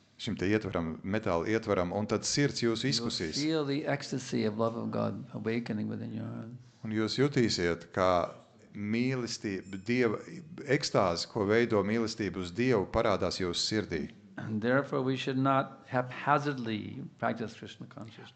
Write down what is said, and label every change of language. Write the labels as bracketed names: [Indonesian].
[Latvian] Šim te ietvaram, metāla ietvaram, un tad sirds jūs [English] You'll [Latvian] izkusīs. [English] feel the ecstasy of love of God awakening within your heart. [Latvian] Un jūs jutīsiet, kā mīlestība, Dieva ekstāze, ko veido mīlestība uz Dievu, parādās jūsu sirdī. [English] And therefore we should not haphazardly practice Krishna consciousness.